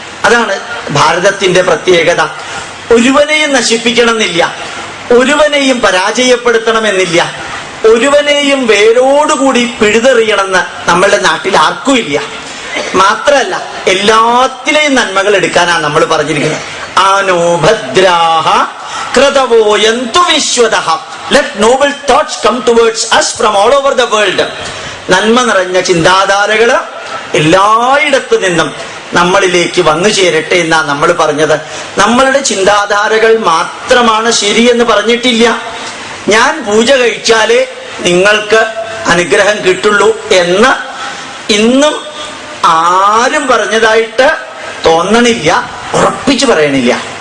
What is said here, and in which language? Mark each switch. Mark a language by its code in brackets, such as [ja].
[ml] അതാണ് ഭാരതത്തിന്റെ പ്രത്യേകത. ഒരുവനെയും നശിപ്പിക്കണമെന്നില്ല, ഒരുവനെയും പരാജയപ്പെടുത്തണമെന്നില്ല, ഒരുവനെയും വേരോടുകൂടി പിഴുതെറിയണമെന്ന് നമ്മളുടെ നാട്ടിൽ ആർക്കും ഇല്ല. മാത്രല്ല എല്ലാത്തിലെയും നന്മകൾ എടുക്കാനാണ് നമ്മൾ പറഞ്ഞിരിക്കുന്നത്. [sa] ആനോ ഭദ്രാഹ ക്രതവോയന്തു വിശ്വതഃ, [en] let noble thoughts come towards us from all over the world. [ml] നന്മ നിറഞ്ഞ ചിന്താധാരകള് എല്ലായിടത്തു നിന്നും നമ്മളിലേക്ക് വന്നു ചേരട്ടെ എന്നാ നമ്മൾ പറഞ്ഞത്. നമ്മളുടെ ചിന്താധാരകൾ മാത്രമാണ് ശരിയെന്ന് പറഞ്ഞിട്ടില്ല. ഞാൻ പൂജ കഴിച്ചാലേ നിങ്ങൾക്ക് അനുഗ്രഹം കിട്ടുള്ളൂ എന്ന് ഇന്നും ആരും പറഞ്ഞതായിട്ട് തോന്നണില്ല, ഉറപ്പിച്ചു പറയണില്ല.